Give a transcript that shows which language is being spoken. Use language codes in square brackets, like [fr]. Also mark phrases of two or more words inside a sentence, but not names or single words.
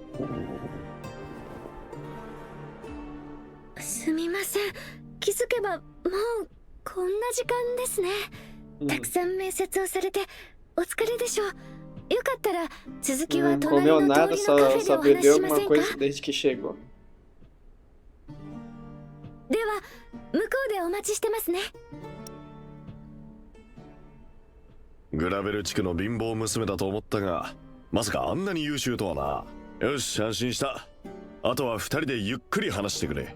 [ja] すみません。気づけばもうこんな時間ですね。たくさん面接をされてお疲れでしょう。よかったら続きは隣 [pt] Comeu [ja] の [pt] nada, [ja] 通りのカフェで [pt] só [ja] お話し [pt] bebeu [ja] しませ [pt] alguma [ja] んか？ [pt] coisa desde que chegou. [ja] では向こうでお待ちしてますね。グラベル地区の貧乏娘だと思ったが、まさかあんなに優秀とはな。よし、安心した。あとは2人でゆっくり話してくれ。